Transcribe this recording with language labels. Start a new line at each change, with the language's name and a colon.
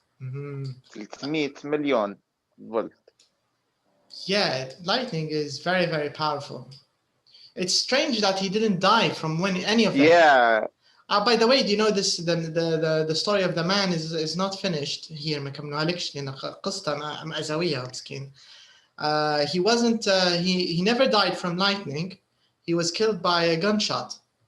English: 300 million volt. Yeah, lightning is very, very powerful. It's strange that he didn't die from any of them. Yeah. By the way, do you know this? The story of the man is not finished here.
Arabic: ما كملوهالكش لأن قصة مأساوية مسكين.
English: He wasn't. He never died from lightning. He was killed by a gunshot.